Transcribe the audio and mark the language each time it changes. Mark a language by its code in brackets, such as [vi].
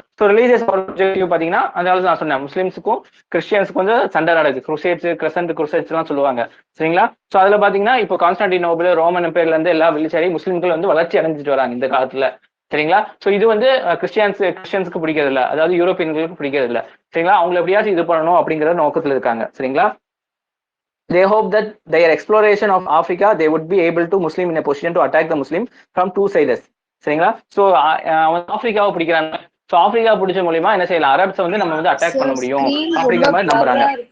[ta] So religious objective பார்த்தீங்கன்னா அதனால நான் சொன்னேன், முஸ்லீம்ஸுக்கும் கிறிஸ்டியன்ஸுக்கும் வந்து சண்டை நடக்குது, குருசேட்ஸ் எல்லாம் சொல்லுவாங்க, சரிங்களா? ஸோ அதில் பார்த்தீங்கன்னா இப்போ கான்ஸ்டான்டினோபிள் ரோமன் எம்பையர்ல இருந்து எல்லா வெளிச்சேரி முஸ்லீம்கள் வந்து வளர்ச்சி அடைஞ்சிட்டு வராங்க இந்த காலத்துல, சரிங்களா? ஸோ இது வந்து கிறிஸ்டியன்ஸுக்கு பிடிக்கிறது இல்லை, அதாவது யூரோப்பியன்களுக்கு பிடிக்கிறது இல்லை, சரிங்களா? அவங்களை எப்படியாச்சும் இது பண்ணணும் அப்படிங்கிற நோக்கத்தில் இருக்காங்க, சரிங்களா? [en] They hope that their exploration of Africa, they would be able to Muslim in a position to attack the Muslim from two sides. [ta] சரிங்களா? ஸோ அவன் ஆப்பிரிக்காவை பிடிக்கிறாங்க. ஸோ ஆப்பிரிக்கா பிடிச்ச மூலியமா என்ன செய்யலாம், அரப்ஸை வந்து நம்ம வந்து அட்டாக் பண்ண முடியும் அப்படிங்கிற மாதிரி நம்புறாங்க.